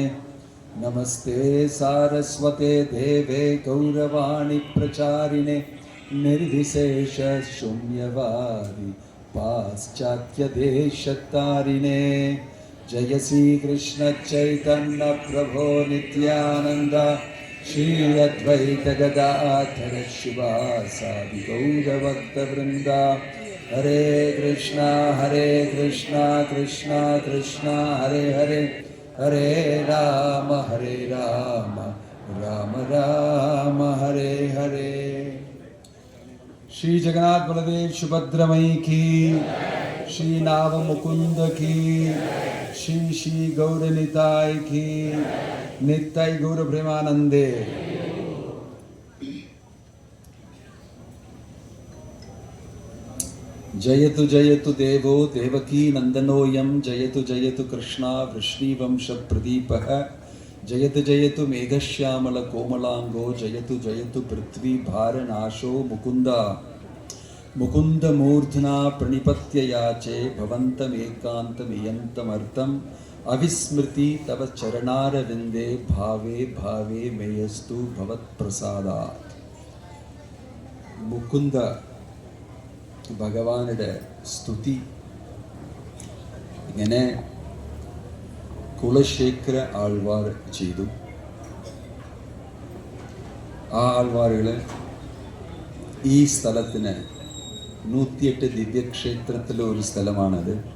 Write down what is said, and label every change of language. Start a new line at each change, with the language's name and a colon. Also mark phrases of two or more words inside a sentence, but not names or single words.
Sanskrit: നമസ്തേ സാരസ്വതേ ദേവേ ഗൗരവാണി പ്രചാരിണേ നിർവിശേഷ ശൂന്യവാദി പാശ്ചാത്യദേശത്താരിണേ. ജയ ശ്രീകൃഷ്ണ ചൈതന്യ പ്രഭോ നിത്യാനന്ദ श्री अद्वैत गदाधर शिवासादि गौरभक्तवृंदा हरे कृष्णा कृष्णा कृष्णा हरे हरे हरे राम राम राम हरे हरे। श्री जगन्नाथ बलदेव सुभद्रमयी की, श्री नाव मुकुंद की, श्री श्री गौर निताय की, नित्य गौर प्रेमानंदे। जयतु जयतु देवो देवकी नंदनोऽयं, जयतु जयतु कृष्णा वृष्णीवंश प्रदीपः, जयतु जयतु मेघश्यामल कोमलांगो, जयतु जयतु पृथ्वी भारनाशो मुकुंद मुकुंद मूर्धना प्रणिपत्य याचे भवन्तमेकान्तमियन्तमर्थम् अविस्मृति तव चरणारविन्दे भावे भावे मेयस्तु भवत्प्रसादात्।
Malayalam: മുകുന്ദ ഭഗവാനുടെ സ്തുതി ഇങ്ങനെ കുലശേഖര ആൾവാർ ചെയ്തു. ആ ആൾവാറുകൾ ഈ സ്ഥലത്തിന് 108 ദിവ്യക്ഷേത്രത്തിലെ ഒരു സ്ഥലമാണത്.